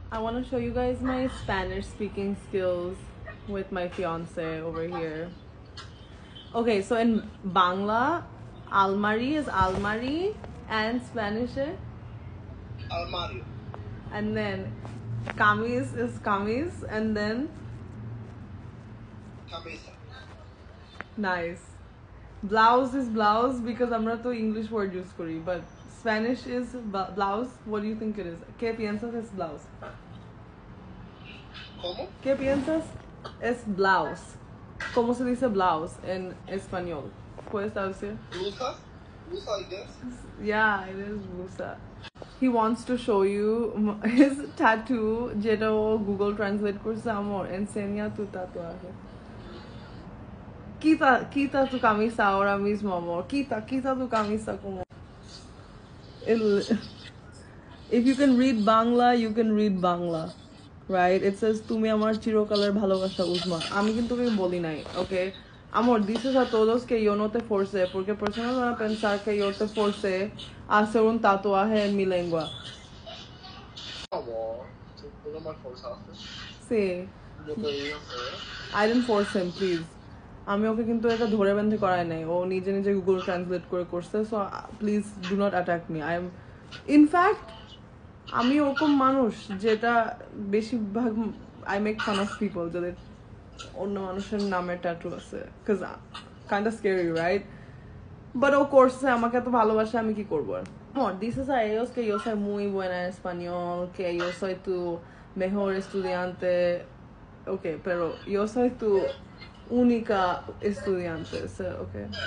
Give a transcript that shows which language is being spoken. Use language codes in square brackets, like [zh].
[en] I want to show you guys my Spanish speaking skills with my fiance over here. Okay, so in Bangla, almari is almari, and Spanish is [es] Armario. [en] and then kamis is kamis, and then [es] Camisa. [en] nice. Blouse is blouse because [bn] আমরা তো English word use করি, [en] but Spanish is blouse. What do you think it is? [es] ¿Qué piensas es blouse? ¿Cómo? ¿Qué piensas es blouse? ¿Cómo se dice blouse en español? ¿Puedes traducir? Blusa. Blusa, [en] I guess. Yeah, it is blusa. He wants to show you his tattoo [bn] যেটা ও Google Translate করছে [es] amor enseña tu tatuaje. Quita tu camisa ahora mismo, amor. Quita tu camisa como. [en] If you can read Bangla, you can read Bangla. Right? It says [bn] তুমি আমার চিরকালের ভালোবাসা উজমা. আমি কিন্তু তোকে বলি নাই, okay? [es] Amor, dices a todos que yo no te forcé porque personas van a pensar que yo te forcé a hacer un tatuaje en mi lengua. Amor, tú no me forzaste. Sí. Yo te dije hacer. [en] I didn't force him, please. [bn] আমি ওকে কিন্তু এটা ধরে বেঁধে করাই নাই, ও নিজে নিজে Google translate করে করছে, [en] So please do not attack me. I am in fact [bn] আমি ওরকম মানুষ যেটা বেশিরভাগ [en] I make fun of people [bn] যাদের অন্য মানুষের নামে ট্যাটু আছে, [en] Because kind of scary, right? [bn] But ও করছে, আমাকে এত ভালোবাসে, আমি কি করবো আর? [es] Amor, dices a ellos que yo soy muy buena en español, que yo soy tu mejor estudiante, okay, pero yo soy tu única estudiante, so, okay.